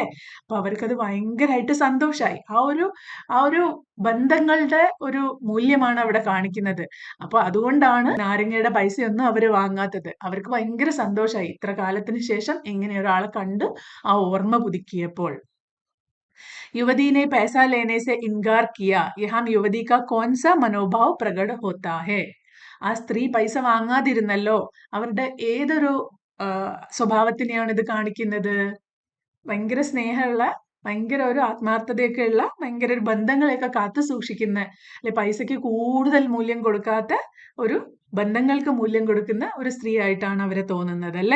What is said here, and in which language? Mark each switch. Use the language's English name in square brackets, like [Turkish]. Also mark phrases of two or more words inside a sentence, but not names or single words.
[Malayalam] അപ്പൊ അവർക്കത് ഭയങ്കരമായിട്ട് സന്തോഷായി. ആ ഒരു ബന്ധങ്ങളുടെ ഒരു മൂല്യമാണ് അവിടെ കാണിക്കുന്നത്. അപ്പൊ അതുകൊണ്ടാണ് നാരങ്ങയുടെ പൈസയൊന്നും അവര് വാങ്ങാത്തത്. അവർക്ക് ഭയങ്കര സന്തോഷായി ഇത്ര കാലത്തിന് ശേഷം ഇങ്ങനെ ഒരാളെ കണ്ട് ആ ഓർമ്മ പുതുക്കിയപ്പോൾ. [Hindi] युवती ने पैसा लेने से इनकार किया यहाँ युवती का कौन सा मनोभाव प्रकट होता है. [Malayalam] ആ സ്ത്രീ പൈസ വാങ്ങാതിരുന്നല്ലോ, അവരുടെ ഏതൊരു സ്വഭാവത്തിനെയാണ് ഇത് കാണിക്കുന്നത്? ഭയങ്കര സ്നേഹമുള്ള, ഭയങ്കര ഒരു ആത്മാർത്ഥതയൊക്കെ ഉള്ള, ഭയങ്കര ഒരു ബന്ധങ്ങളെയൊക്കെ കാത്തു സൂക്ഷിക്കുന്ന, അല്ലെ പൈസക്ക് കൂടുതൽ മൂല്യം കൊടുക്കാത്ത ഒരു ബന്ധങ്ങൾക്ക് മൂല്യം കൊടുക്കുന്ന ഒരു സ്ത്രീ ആയിട്ടാണ് അവരെ തോന്നുന്നത് അല്ലേ?